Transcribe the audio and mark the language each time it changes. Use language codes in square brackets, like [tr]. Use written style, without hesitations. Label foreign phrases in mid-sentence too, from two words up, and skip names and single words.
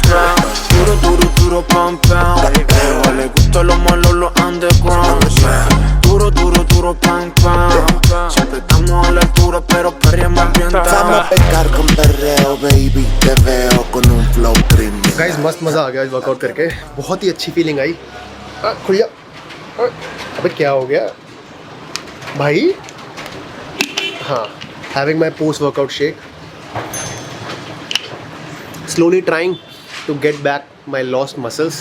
[es] Duro, duro, duro, pam, pam. Le gustan los malos, los underground. Duro, duro, duro, pam, pam. Siempre estamos a la altura, pero perreamos bien down. Vamos a pecar con perreo, baby. Te veo con un flow premium. [hi] गाइस मस्त मज़ा आ गया आज वर्कआउट करके, बहुत ही अच्छी फीलिंग आई। खुलिया, अबे क्या हो गया भाई? [en] हाँ, having my post workout shake, slowly trying to get back my lost muscles.